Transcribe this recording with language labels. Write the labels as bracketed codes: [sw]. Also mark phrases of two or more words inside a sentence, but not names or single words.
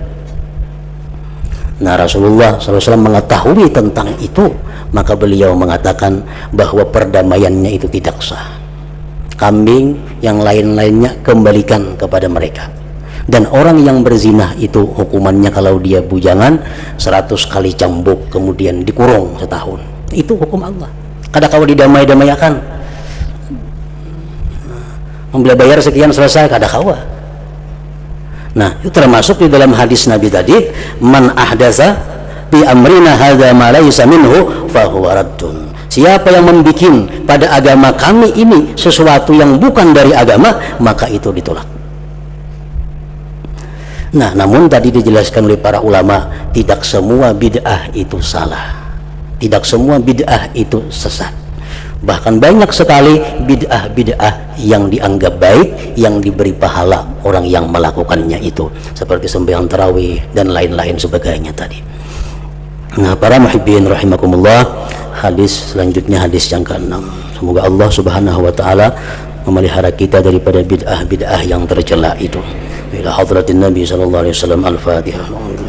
[id] Nah, Rasulullah SAW mengetahui tentang itu, maka beliau mengatakan bahwa perdamaiannya itu tidak sah. Kambing yang lain-lainnya kembalikan kepada mereka. Dan orang yang berzinah itu hukumannya kalau dia bujangan 100 kali cambuk, kemudian dikurung setahun. Itu hukum Allah. [bjn] Kada kau didamai-damaiakan, membeli bayar sekian selesai, kada kawa. [id] Nah, itu termasuk di dalam hadis Nabi tadi, [ar] من أحدث في أمرنا هذا ما ليس منه فهو رد. [id] Siapa yang membikin pada agama kami ini sesuatu yang bukan dari agama, maka itu ditolak. Nah, namun tadi dijelaskan oleh para ulama, tidak semua bid'ah itu salah, tidak semua bid'ah itu sesat. Bahkan banyak sekali bid'ah-bid'ah yang dianggap baik, yang diberi pahala orang yang melakukannya itu, seperti sembahyang tarawih dan lain-lain sebagainya tadi. Nah, para [ar] محبين رحمكم الله, [id] hadis selanjutnya hadis yang ke-6. Semoga Allah [ar] سبحانه وتعالى [id] memelihara kita daripada bid'ah-bid'ah yang tercela itu. [ar] إلى حضرة النبي صلى الله عليه وسلم. [id] Al-Fatihah.